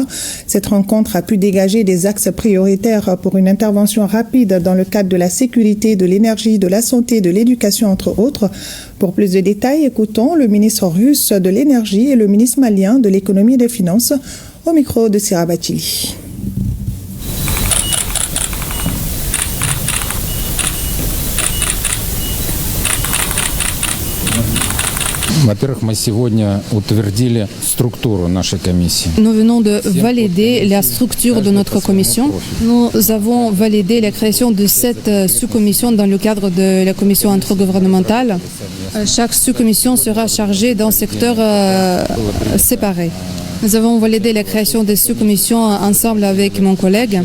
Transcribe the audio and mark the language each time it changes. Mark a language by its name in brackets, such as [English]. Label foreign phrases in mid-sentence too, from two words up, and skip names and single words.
[French] Cette rencontre a pu dégager des axes prioritaires pour une intervention rapide dans le cadre de la sécurité, de l'énergie, de la santé, de l'éducation, entre autres. Pour plus de détails, écoutons le ministre russe de l'énergie et le ministre malien de l'économie et des finances au micro de Sira Batili. [Russian] Во-первых, мы сегодня утвердили структуру нашей комиссии. [French] Nous venons de valider la structure de notre commission. Nous avons validé la création de 7 sous-commissions dans le cadre de la commission intergouvernementale. Chaque sous-commission sera chargée d'un secteur séparé. Nous avons validé la création des sous-commissions ensemble avec mon collègue.